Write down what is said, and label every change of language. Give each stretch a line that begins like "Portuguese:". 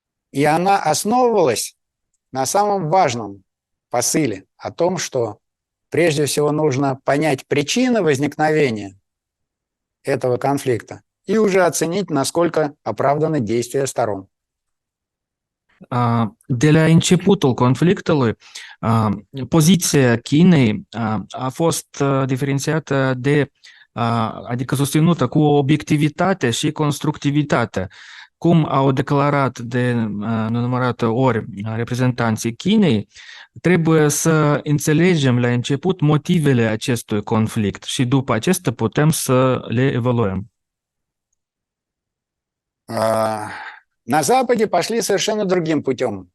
Russian: И она основывалась на самом важном посыле о том, что прежде всего нужно понять причины возникновения этого конфликта и уже оценить, насколько оправданы действия сторон.
Romanian: De la începutul conflictului, poziția Chinei a fost diferențiată adică susținută cu obiectivitate și constructivitate. Cum au declarat de nenumărate ori reprezentanții Chinei, trebuie să înțelegem la început motivele acestui conflict și după acesta putem să le evaluăm.
Russian: На Западе пошли совершенно другим путем.